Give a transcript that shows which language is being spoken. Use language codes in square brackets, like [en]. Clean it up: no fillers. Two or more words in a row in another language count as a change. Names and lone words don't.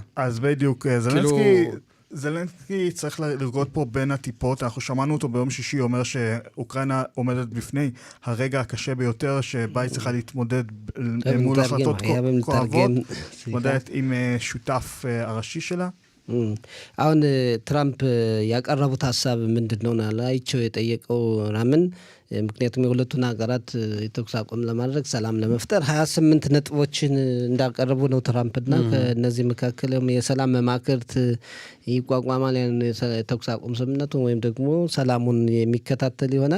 [he] אז בדיוק, זלנסקי צריך לרגות פה בין הטיפות. אנחנו שמענו אותו ביום שישי, אומר שאוקראינה עומדת בפני הרגע הקשה ביותר, שבה היא צריכה להתמודד מול החלטות כואבות, מתמודדת עם שותף הראשי שלה. [am] አሁን ትራምፕ ያቀረቡት ሐሳብ ምንድነው? ናላይቸው የጠየቀው ራምን ምክንያቱም የሁለቱን ሀገራት የተኩስ አቁም ለማድረግ ሰላም ለመፍጠር 28 ነጥቦችን እንዳቀረቡ ነው ትራምፕና ከነዚህ መካከል የሰላም መማክርት ይቋቋማል የተኩስ አቁም ስምምነቱን ወይም ደግሞ ሰላሙን የሚከታተል ይሆናል።